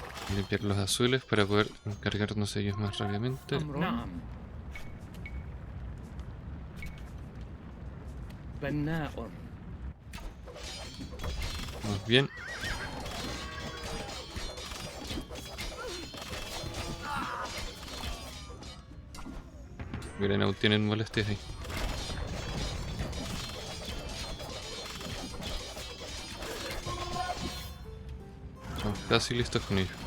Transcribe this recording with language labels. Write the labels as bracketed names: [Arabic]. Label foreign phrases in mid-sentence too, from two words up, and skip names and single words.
[Spanish] Limpiar los azules para poder encargarnos de ellos más rápidamente. [Arabic] أمر نعم بناء [Spanish] Muy bien. Grenaut tienen molestias ahí. Estamos casi listos con ellos.